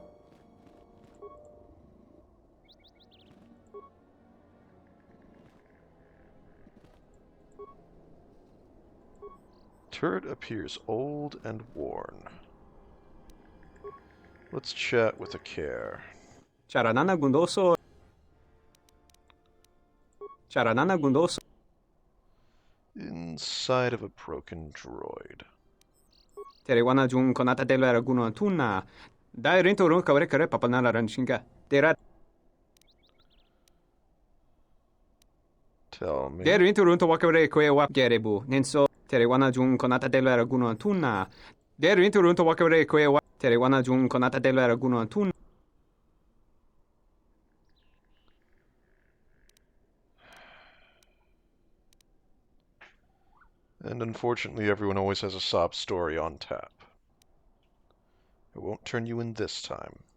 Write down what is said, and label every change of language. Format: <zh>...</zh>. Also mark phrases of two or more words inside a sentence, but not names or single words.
<en>Turret appears old and worn. Let's chat with a care. Charanana Gundoso. Charanana Gundoso. Inside of a broken droid. Terewana Jun Konata de la Laguna Tuna. Dairinto Runka Rekare Papanala Ranchinga. Derat. Tell me. Dairinto Runto Wakare Kwe Gerebu. Nenso. Terewana Jun Konata de la Laguna Tuna. Dairinto Runto Wakare Kwe Terewana Jun Konata de la Laguna Tuna. And unfortunately, everyone always has a sob story on tap. I won't turn you in this time.</en>